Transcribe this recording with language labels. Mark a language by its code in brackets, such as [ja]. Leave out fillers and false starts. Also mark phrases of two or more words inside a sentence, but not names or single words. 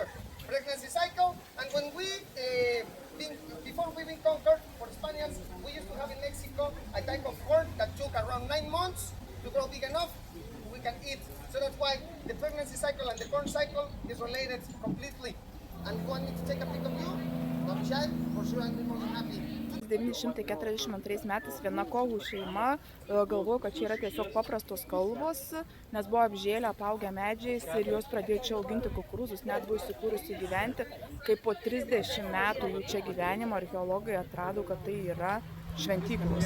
[en] Pregnancy cycle, and when we, before we been conquered for Spaniards, we used to have in Mexico a type of corn that took around 9 months to grow big enough we can eat. So that's why the pregnancy cycle and the corn cycle is related completely. And you want me to take a pic of you? Don't be shy, for sure I'll be more than happy. [lt] 1942 metais viena kovų šeima galvojo, kad čia yra tiesiog paprastos kalvos, nes buvo apžėlę, apaugę medžiais ir jos pradėjo čia auginti kukurūzus, net buvo įsikūrusi gyventi, kai po 30 metų jų čia gyvenimo archeologai atrado, kad tai yra šventyklos.